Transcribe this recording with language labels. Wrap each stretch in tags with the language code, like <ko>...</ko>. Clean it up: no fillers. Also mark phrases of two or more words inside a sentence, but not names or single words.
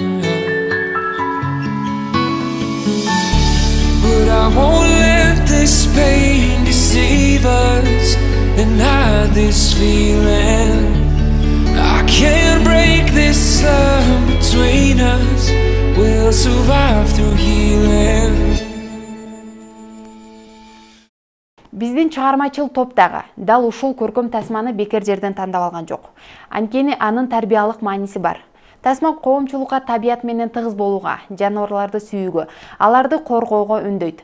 <en>But I won't let this pain deceive us and hide this feeling. I can't break this love between us. We'll survive through healing.</en> <ky>Биздин чыгармачыл топ дагы дал ушул көркөм тасманы бекер жерден тандап алган жок. Анткени анын тарбиялык мааниси бар. Тасма коомчулукка табият менен тыгыз болууга, жаныбарларды сүйүүгө, аларды коргоого үндөйт.</ky>